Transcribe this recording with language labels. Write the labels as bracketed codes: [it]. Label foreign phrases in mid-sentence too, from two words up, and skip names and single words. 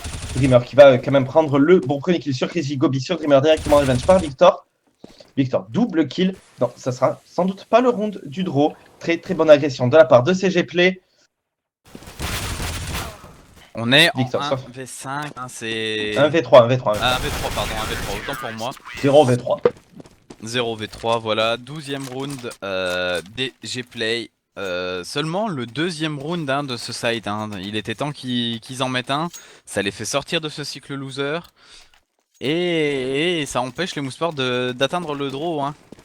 [fr] Dreamer qui va quand même prendre le bon premier kill sur Crazy, Gobi sur Dreamer directement revenge par Victor. Victor, double kill. Non, ça sera sans doute pas le round du draw. Très très bonne agression de la part de CG Play. On est Victor, en sauf 1v5, hein, c'est... 1v3, 1v3, 1v3. Ah, 1v3, pardon, 1v3, autant pour moi. 0v3. 0v3, voilà, 12e round des G-Play. Seulement le deuxième round, hein, de ce side, hein. Il était temps qu'ils en mettent un. Ça les fait sortir de ce cycle loser. Et ça empêche les Mousseports d'atteindre le draw, hein.